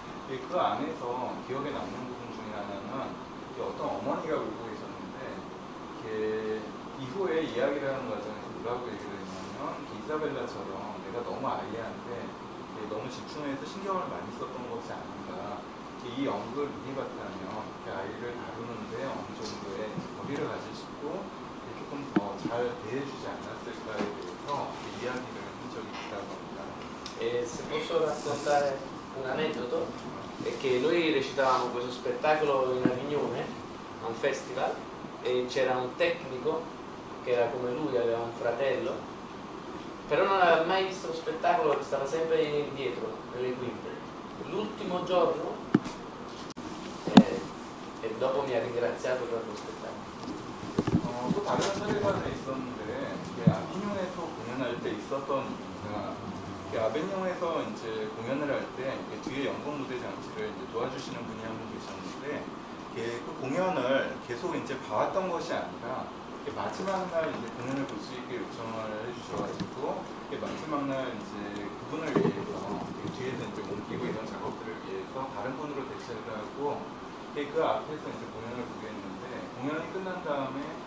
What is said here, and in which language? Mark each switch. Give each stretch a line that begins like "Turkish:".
Korean: 그 안에서 기억에 남는 부분 중에 하나는 어떤 어머니가 울고 계셨는데 이후에 이야기를 하는 과정에서 뭐라고 얘기를 했냐면 이사벨라처럼 내가 너무 아이한테 너무 집중해서 신경을 많이 썼던 것이 아닌가. 이 연극을 미니바타면 아이를 다루는데 어느 정도의 거리를 가지시고 조금 더 잘 대해주지 않았을까에 대해서 이야기를 한 적이 있다고 합니다.
Italian: E se posso raccontare un aneddoto, è che noi recitavamo questo spettacolo in Avignone, a un festival, e c'era un tecnico che era come lui, aveva un fratello, però non aveva mai visto lo spettacolo, stava sempre indietro nelle quinte. L'ultimo giorno e dopo mi ha ringraziato per lo spettacolo.
Korean: 또 다른 사례가 하나 있었는데 아비뇽에서 공연할 때 있었던 이유가 아비뇽에서 이제 공연을 할 때 뒤에 연극 무대 장치를 이제 도와주시는 분이 한 분 계셨는데 그 공연을 계속 이제 봐왔던 것이 아니라 마지막 날 이제 공연을 볼 수 있게 요청을 해주셔가지고 마지막 날 이제 그분을 위해서 뒤에서 이제 옮기고 이런 작업들을 위해서 다른 분으로 대체를 하고 그 앞에서 이제 공연을 보게 했는데 공연이 끝난 다음에